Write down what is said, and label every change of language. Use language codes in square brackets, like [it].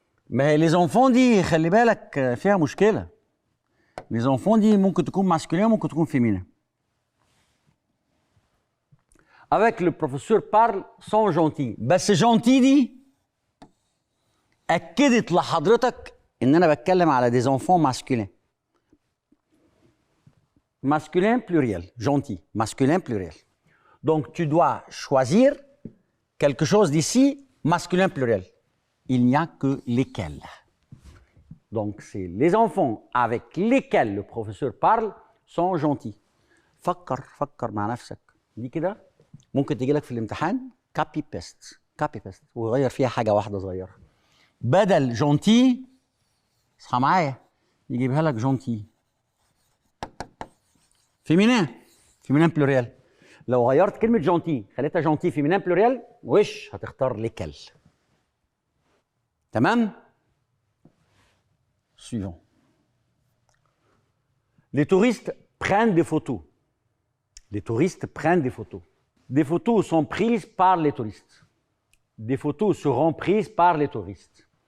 [ar] ما هي les enfants دي خلي بالك فيها مشكلة. Les enfants دي ممكن تكون ماسكولين وممكن تكون فيمينين. [fr] Avec le professeur parle sont gentils. [ar] بس gentil دي أكدت لحضرتك إن أنا بتكلم على [fr] des enfants masculins. Masculin pluriel, gentil, masculin pluriel. Donc tu dois choisir quelque chose d'ici, masculin pluriel. Il n'y a que lesquels. Donc c'est les enfants avec lesquels le professeur parle sont gentils. [ar] فكر مع نفسك. دي كده ممكن تجي لك في الامتحان copy paste وغير فيها حاجة واحدة صغيرة. بدل gentil اصحى معايا يجيبها لك gentil. فيمينين بلوريال. لو غيرت كلمة جونتي خليتها جونتي فيمينين بلوريال وش هتختار ليكل. [fr] تمام؟ Suivant. Les touristes prennent des photos. Les touristes prennent des photos. Des photos sont prises par les touristes. Des photos seront prises par les touristes.